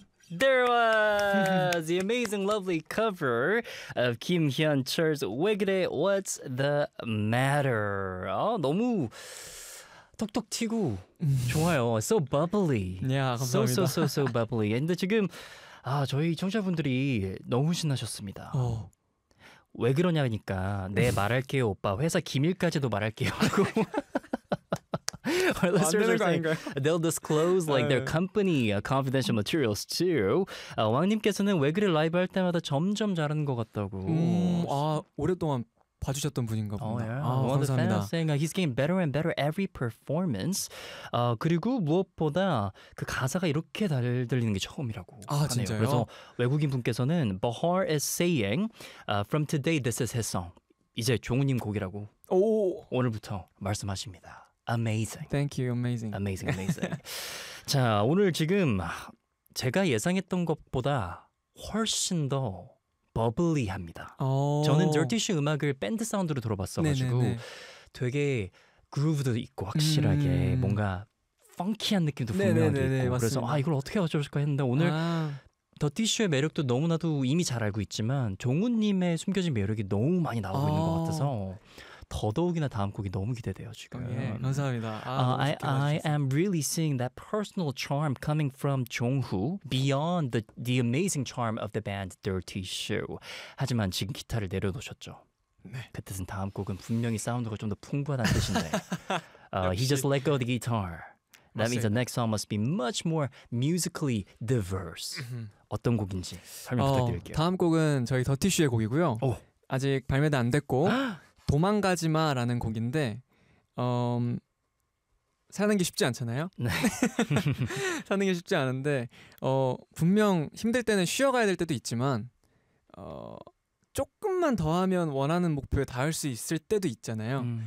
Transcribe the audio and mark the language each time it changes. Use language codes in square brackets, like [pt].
[en] There was the amazing, lovely cover of Kim Hyun Chul's [ko] "왜 그래? [en] What's the matter?" [ko] 아, 너무 톡톡 튀고 좋아요. [en] So bubbly. [ko] Yeah, 감사합니다. [en] So bubbly. [ko] 근데 지금 아 저희 청취자분들이 너무 신나셨습니다. 왜 그러냐니까 네 말할게요 오빠 회사 기밀까지도 말할게요 하고. [en] Our listeners are saying they'll disclose like their company confidential materials too. [ko] 왕님께서는 왜 그래 라이브 할 때마다 점점 잘하는 것 같다고. 아 오랫동안 봐주셨던 분인가 보다. [en] Oh, yeah. [ko] 아, [en] well, [ko] 감사합니다. [en] Saying, he's getting better and better every performance. [ko] 그리고 무엇보다 그 가사가 이렇게 들리는 게 처음이라고. 아 하네요. 진짜요? 그래서 외국인 분께서는 [en] Bahar is saying from today this is his song. [ko] 이제 종우님 곡이라고. 오 오늘부터 말씀하십니다. [en] Amazing. Thank you. Amazing. Amazing. Amazing. [ko] 자 오늘 지금 제가 예상했던 것보다 훨씬 더 버블리합니다. 저는 Dirtish 음악을 밴드 사운드로 들어봤어가지고 되게 그루브도 있고 확실하게 뭔가 펑키한 느낌도 분명하게 네네네네. 있고 맞습니다. 그래서 아 이걸 어떻게 가져오실까 했는데 오늘 Dirtish의 매력도 너무나도 이미 잘 알고 있지만 종훈님의 숨겨진 매력이 너무 많이 나오고 있는 것 같아서 더더욱이나 다음 곡이 너무 기대돼요 지금. 예, 감사합니다. 아, [en] I am really seeing that personal charm coming from Jonghu beyond the amazing charm of the band Dirty Shoe. [ko] 하지만 지금 기타를 내려놓으셨죠. 네. 그 뜻은 다음 곡은 분명히 사운드가 좀 더 풍부하다는 뜻인데. [en] he just let go of the guitar. That means the next song must be much more musically diverse. [ko] 어떤 곡인지 설명 부탁드릴게요. 다음 곡은 저희 Dirty Shoe의 곡이고요. 오. 아직 발매도 안 됐고. 도망가지마라는 곡인데 사는 게 쉽지 않잖아요. 네. 사는 게 쉽지 않은데 분명 힘들 때는 쉬어가야 될 때도 있지만 조금만 더 하면 원하는 목표에 닿을 수 있을 때도 있잖아요.